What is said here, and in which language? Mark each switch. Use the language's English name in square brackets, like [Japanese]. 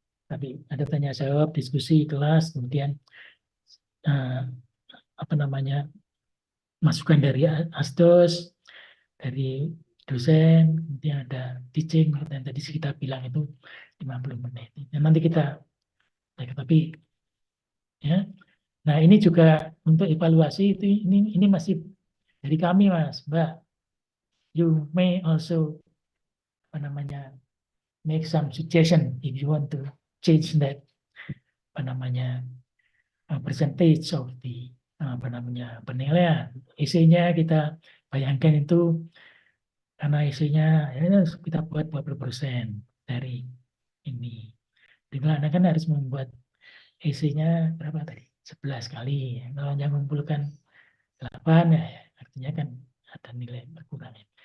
[Indonesian] Tapi ada tanya jawab, diskusi kelas, kemudian apa namanya masukan dari asdos, dari dosen, kemudian ada teaching dan tadi kita bilang itu 50 menit. Dan nanti kita tapi ya. Nah, ini juga untuk evaluasi itu ini masih dari kami, Mas, Mbak. [English] You may also [Indonesian] apa namanya [English] make some suggestion if you want to change that apa namanya percentage of the [Indonesian] apa namanya penilaian. Isinya kita bayangkan itu karena isinya ya, kita buat 20% dari ini. Dimana Anda kan harus membuat isinya berapa tadi? 11 kali. Kalau yang mengumpulkan 8 ya, artinya kan ada nilai berkurang.